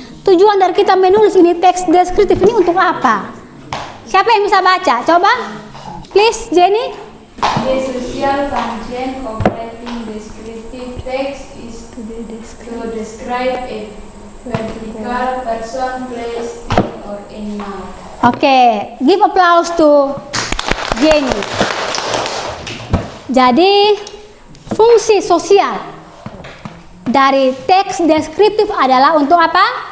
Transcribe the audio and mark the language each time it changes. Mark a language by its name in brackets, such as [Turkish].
[Indonesian] Tujuan dari kita menulis ini teks deskriptif ini untuk apa? Siapa yang bisa baca? Coba, please, Jenny. [English] The social function of writing descriptive text is to describe a particular person, place, thing, or animal. Oke, give applause to Jenny. [Indonesian] Jadi, fungsi sosial dari teks deskriptif adalah untuk apa?